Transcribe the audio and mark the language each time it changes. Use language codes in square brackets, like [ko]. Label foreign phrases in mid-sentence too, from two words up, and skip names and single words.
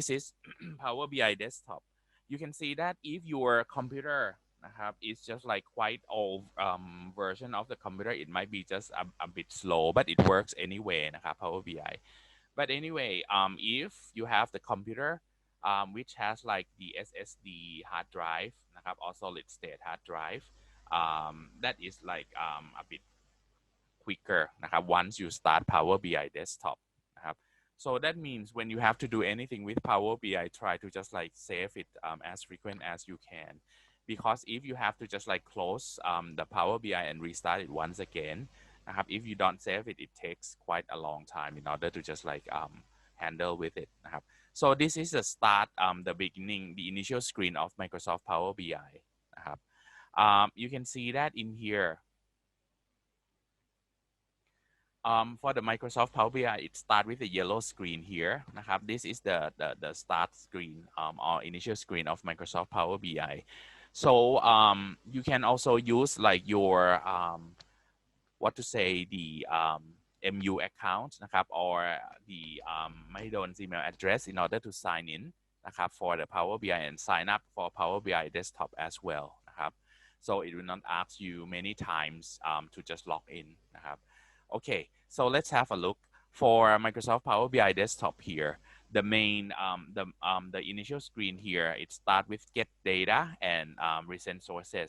[en] is Power BI desktop you can see that if your computer นะครับ is just like quite old version of the computer it might be just a bit slow but it works anyway นะครับ Power BI but anyway if you have the computer which has like the SSD hard drive นะครับ or solid state hard drive that is like a bit quicker นะครับ once you start Power BI desktop นะครับ so that means when you have to do anything with Power BI try to just like save it as frequent as you can because if you have to just like close the Power BI and restart it once again นะครับ if you don't save it it takes quite a long time in order to just like handle with it นะครับ so this is the start the beginning the initial screen of Microsoft Power BI นะครับ you can see that in here for the Microsoft Power BI, it starts with the yellow screen here นะครับ this is the start screen or initial screen of Microsoft Power BI so you can also use like your what to say the MU account นะครับ or the ไม่โดน email address in order to sign in นะครับ for the Power BI and sign up for Power BI desktop as well นะครับ so it will not ask you many times to just log in นะครับ okay so let's have a look for Microsoft Power BI desktop here the main the initial screen here it start with get data and recent sources